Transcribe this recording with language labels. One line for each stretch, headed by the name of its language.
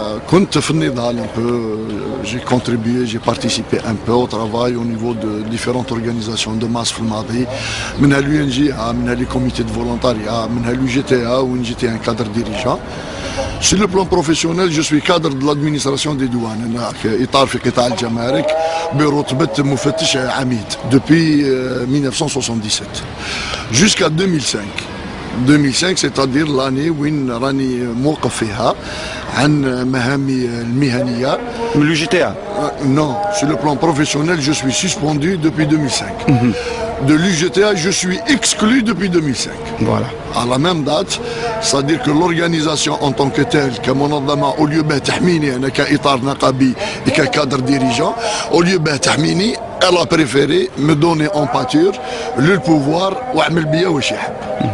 Arabic: كنت في النضال
French: un peu, j'ai contribué, j'ai participé un peu au travail au niveau de différentes organisations de masse
Arabic: في الماضي منها
French: l'UNGA,
Arabic: منها
French: les comités de volontariat, منها l'UGTA où j'étais un cadre dirigeant. Sur le plan professionnel, je suis cadre de l'administration des douanes.
Arabic: أنا في إطار في قطاع الجمارك برتبة مفتش عميد
French: depuis 1977 jusqu'à 2005. 2005 c'est-à-dire l'année
Arabic: وين راني موقف فيها عن مهامي المهنية.
French: l'UGTA. Non, sur le plan professionnel, je suis suspendu depuis 2005. De l'UGTA, je suis exclu depuis 2005. Voilà. À la même date, c'est-à-dire que l'organisation en tant que telle,
Arabic: كمنظمة,
French: au lieu de
Arabic: تحميني أنا كإطار نقابي
French: et كcadre dirigeant, au lieu de
Arabic: تحميني,
French: elle a préféré me donner en pâture le pouvoir
Arabic: وعمل بيا واش يحب.